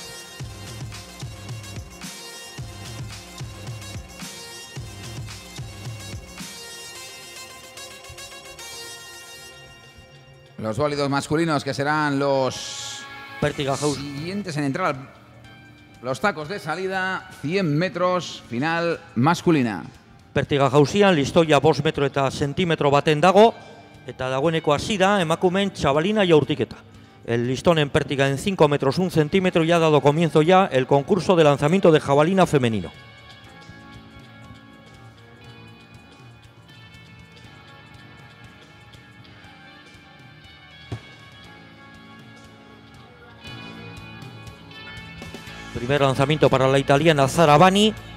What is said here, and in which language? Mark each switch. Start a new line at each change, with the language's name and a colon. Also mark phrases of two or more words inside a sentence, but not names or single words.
Spanish: Los válidos masculinos, que serán los siguientes en entrar los tacos de salida, 100 metros, final masculina.
Basque: Pertiga jauzian, listoia 5 metro eta sentimetro baten dago, eta dagoeneko hasi da emakumeen txabalina jaurtiketa.
Spanish: El listón en pértiga en 5 metros 1 centímetro y ha dado comienzo ya el concurso de lanzamiento de jabalina femenino. Primer lanzamiento para la italiana Zara Bani.